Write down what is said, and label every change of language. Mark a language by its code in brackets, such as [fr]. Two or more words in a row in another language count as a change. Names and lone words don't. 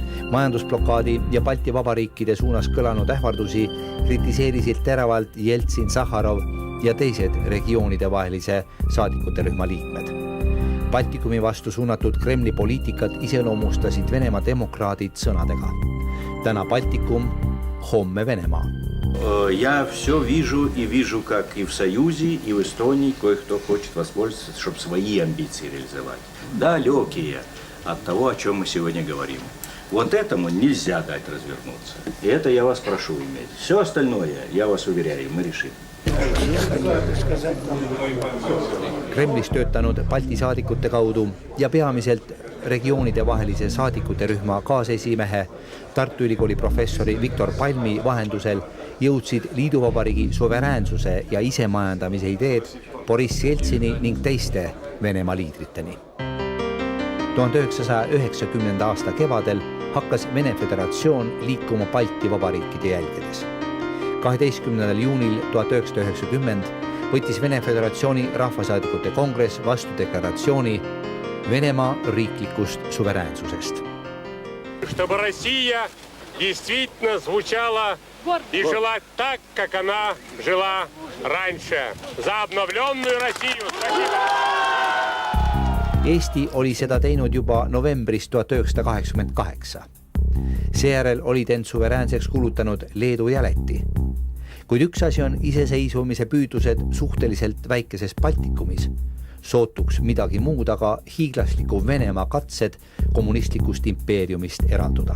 [et] majandusblokaadi ja Balti Vabariikide suunas kõlanud ähvardusi kritiseerisid teravalt Jeltsin, Sahharov ja teised regioonide vahelise saadikute rühma liikmed. Baltikumi vastu suunatud Kremli poliitikat iseloomustasid Venemaa demokraadid sõnadega. Täna Baltikum, homme Venemaa. [ru] Я все вижу и вижу, как и в Союзе, и в Эстонии кое-кто хочет воспользоваться, чтобы свои амбиции реализовать. Далекие от того, о чем мы сегодня говорим. Вот этому нельзя дать развернуться. И это я вас прошу иметь. Все остальное, я вас уверяю, мы решим. [et] Kremlis töötanud Balti saadikute kaudu ja peamiselt regioonide vahelise saadikute rühma kaasesimehe Tartu Ülikooli professori Viktor Palmi vahendusel jõudsid liiduvabariigi suveräänsuse ja isemajandamise ideed Boris Jeltsini ning teiste Venemaa liidriteni. 1990. aasta kevadel hakkas Vene Föderatsioon liikuma Balti vabariikide jälgedes. 12. juunil 1990 võttis Vene Föderatsiooni rahvasaadikute kongress vastu deklaratsiooni Venemaa riiklikust suveräänsusest. [ru] Чтобы Россия действительно звучала и жила так, как она жила раньше. За обновленную Россию! [et] Eesti oli seda teinud juba novembris 1988. Seejärel olid end suveräänseks kuulutanud Leedu ja Läti. Kuid üks asi on iseseisvumise püüdlused suhteliselt väikeses Baltikumis. Sootuks midagi muud aga hiiglasliku Venemaa katsed kommunistlikust impeeriumist eralduda.